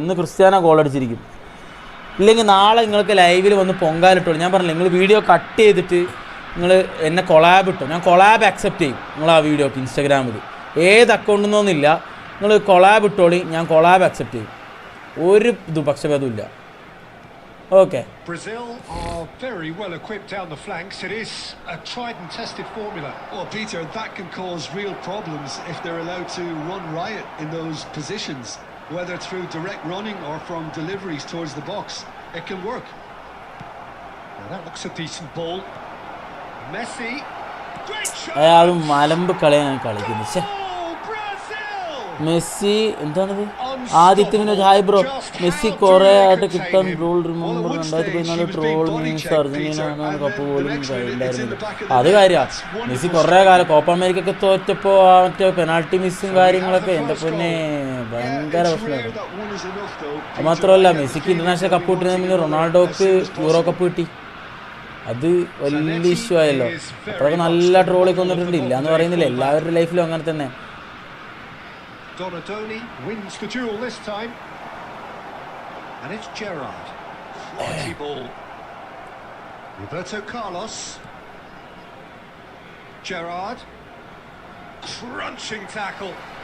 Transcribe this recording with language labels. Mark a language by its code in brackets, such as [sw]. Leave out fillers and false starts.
[ml] ഇന്ന് Cristiano goal അടിച്ചിരിക്കും. ഇല്ലെങ്കിൽ നാളെ നിങ്ങൾക്ക് ലൈവിൽ വന്ന് പൊങ്കാലിട്ടോ. ഞാൻ പറഞ്ഞില്ല, നിങ്ങൾ വീഡിയോ കട്ട് ചെയ്തിട്ട് നിങ്ങൾ എന്നെ കൊളാബ് ഇട്ടോ, ഞാൻ കൊളാബ് അക്സെപ്റ്റ് ചെയ്യും. നിങ്ങൾ ആ വീഡിയോക്ക് ഇൻസ്റ്റാഗ്രാമിൽ ഏത് അക്കൗണ്ടിൽ നിന്നൊന്നുമില്ല, നിങ്ങൾ കൊളാബ് ഇട്ടോളി, ഞാൻ കൊളാബ് അക്സെപ്റ്റ് ചെയ്യും. ഒരു പക്ഷഭേദവും ഇല്ല. Okay. [en] Brazil are very well equipped down the flanks. It is a tried and tested formula. Well, Peter, that can cause real problems if they're allowed to run riot in those positions, whether through direct running or from deliveries towards the box. It can work. Now that looks a decent ball. Messi. Great shot. [ml] അയാൾ മലമ്പ് കളിയാണ് കളിക്കുന്നത്. [en] Oh, Brazil! [ml] Messi എന്താണിത്? ആദിത്യന് hi bro. Messi കുറേ ആയിട്ട് കിട്ടാൻ role remover 2014 troll means Argentina cup പോലും ഉണ്ടായിരുന്നില്ല. അത് കാര്യമാണ്. മെസ്സി കുറേ കാലം കോപ്പ അമേരിക്കൊക്കെ തോറ്റപ്പോൾ മറ്റേ പെനാൾട്ടി മിസ്സും കാര്യങ്ങളൊക്കെ എൻ്റെ പൊന്നെ ഭയങ്കര പ്രശ്നമായിരുന്നു. അത് മാത്രമല്ല, മെസ്സിക്ക് ഇന്റർനാഷണൽ കപ്പ് കിട്ടുന്നതിന് റൊണാൾഡോക്ക് യൂറോ കപ്പ് കിട്ടി. അത് വലിയ ഇഷ്യൂ ആയല്ലോ. അപ്പോഴൊക്കെ നല്ല ട്രോളൊക്കെ വന്നിട്ടുണ്ട്. ഇല്ല എന്ന് പറയുന്നില്ല, എല്ലാവരുടെ ലൈഫിലും അങ്ങനെ തന്നെ. [en] Donadoni wins the duel this time. And it's Gerrard. Quality ball. Roberto Carlos. Gerrard. Crunching tackle.